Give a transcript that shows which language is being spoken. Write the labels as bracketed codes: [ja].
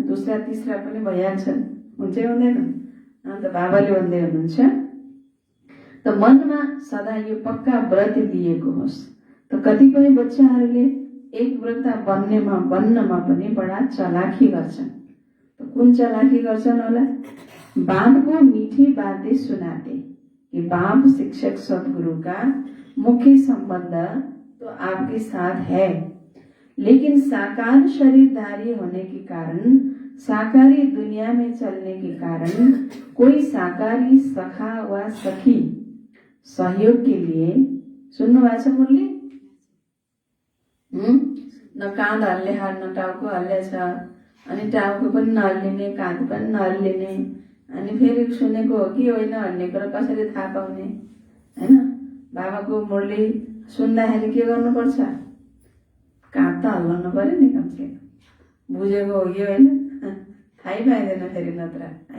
[ne] दोस्रा तिस्रा पनि भइहाल्छन्, हुन्छै हुँदैन। अन्त बाबाले भन्दै हुनुहुन्छ त मनमा सदा यो पक्का व्रत लिएको होस्। त कतिपय बच्चाहरूले एक व्रता बन्नमा पनि बडा चलाखी गर्छन्। तो कुन चलाकी गर्छन् होला? [hi] बाप को मीठी बातें सुनाते कि बाप शिक्षक सदगुरु का मुख्य संबंध तो आपके साथ है, लेकिन साकार शरीरधारी होने के कारण, साकारी दुनिया में चलने के कारण कोई साकारी सखा व सखी सहयोग के लिए, [ne] सुन्नु भएको छ मुरली? न काँध हल्ले हात न टाउको हल्ले छ, अनि टाउको पनि नहल्लिने, काँध पनि नहल्लिने, अनि फेरि सुनेको हो कि होइन हल्लेको र कसरी थाहा पाउने हैन। बाबाको मुरली सुन्दाखेरि के गर्नुपर्छ? काँध त हल्लाउनु पर्यो नि कमसे कम, बुझेको हो कि होइन थाहै पाइँदैन फेरि नत्र हैन।